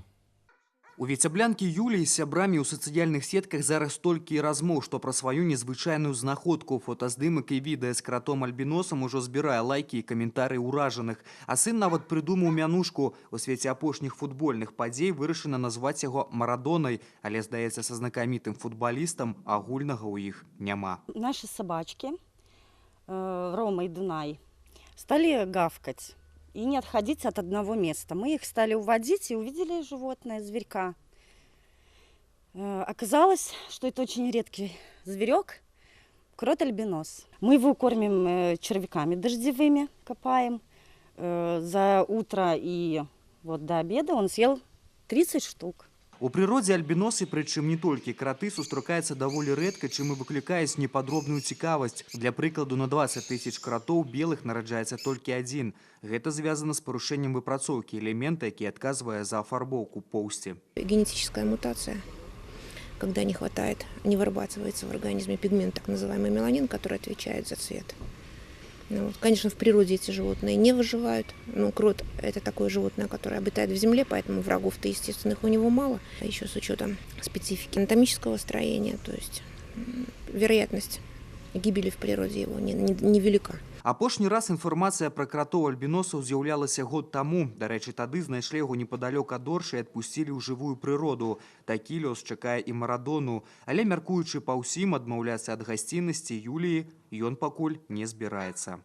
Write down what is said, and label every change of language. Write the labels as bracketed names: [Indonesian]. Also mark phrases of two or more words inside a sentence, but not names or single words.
[Belarusian] У віцяблянкі Юліі з сябрамі ў сацыяльных сетках зараз толькі і размоў, што пра сваю незвычайную знаходку. Фотаздымак і відэа з кратом альбіносам ужо збірае лайкі і каментарыі ўражаных. А сын нават прыдумаў мянушку. У свеце апошніх футбольных падзей вырашана назваць яго Марадонай, але, здаецца, са знакамітым футбалістам агульнага ў іх няма. [Russian] Наши собачки, Рома и Дунай, стали гавкать и не отходить от одного места. Мы их стали уводить и увидели животное, зверька. Оказалось, что это очень редкий зверек, крот альбинос. Мы его кормим червяками дождевыми, копаем. За утро и вот до обеда он съел 30 штук. [Belarusian] У прыродзе альбіносы, прычым не толькі краты, сустракаецца даволі рэдка, чым і выклікаюць непадробную цікавасць. Для прыкладу, на 20 тысяч кратоў белых нараджаецца толькі адзін. Гэта звязана з парушэннем выпрацоўкі элемента, які адказвае за афарбоўку поўсці. [Russian] Генетическая мутация, когда не хватает, не вырабатывается в организме пигмент, так называемый меланин, который отвечает за цвет. Ну, конечно, в природе эти животные не выживают. Ну, крот – это такое животное, которое обитает в земле, поэтому врагов-то естественных у него мало. А еще с учетом специфики анатомического строения, то есть вероятность гибели в природе его невелика. [Belarusian] Апошні раз інфармацыя пра кратоў альбіносаў з'яўлялася год таму. Дарэчы, тады знайшлі яго непадалёк ад Оршы і адпусцілі ў жывую прыроду. Такі лёс чакае і Марадону. Але, мяркуючы па ўсім, адмаўляцца ад гасціннасці Юліі ён пакуль не збіраецца.